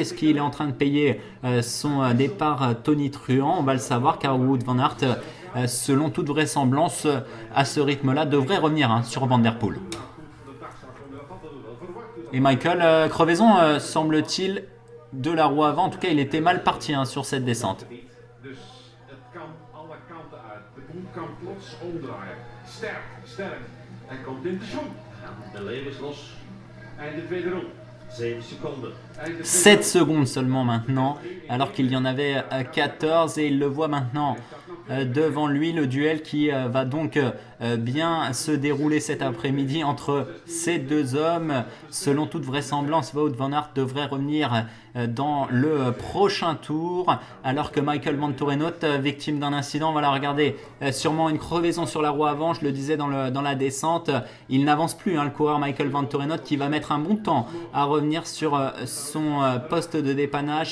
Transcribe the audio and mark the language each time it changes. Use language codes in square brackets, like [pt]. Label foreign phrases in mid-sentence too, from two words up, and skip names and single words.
[fr] Est-ce qu'il est en train de payer son départ tonitruant? On va le savoir car Wout van Aert, selon toute vraisemblance, à ce rythme-là, devrait revenir sur Van Der Poel. Et Michael, crevaison semble-t-il de la roue avant. En tout cas, il était mal parti sur cette descente. [nl] Dus het kan alle kanten uit. De boel kan plots omdraaien. Sterk, sterk. Hij komt in de schoen. De leeuw is los. Einde tweede ronde. 7 seconden. [fr] 7 secondes seulement maintenant, alors qu'il y en avait 14 et il le voit maintenant devant lui, le duel qui va donc bien se dérouler cet après-midi entre ces deux hommes. Selon toute vraisemblance, Wout van Aert devrait revenir dans le prochain tour, alors que Michael Vantorenot, victime d'un incident, voilà, regardez, sûrement une crevaison sur la roue avant, je le disais dans la descente, il n'avance plus, le coureur Michael Vantorenot qui va mettre un bon temps à revenir sur son poste de dépannage.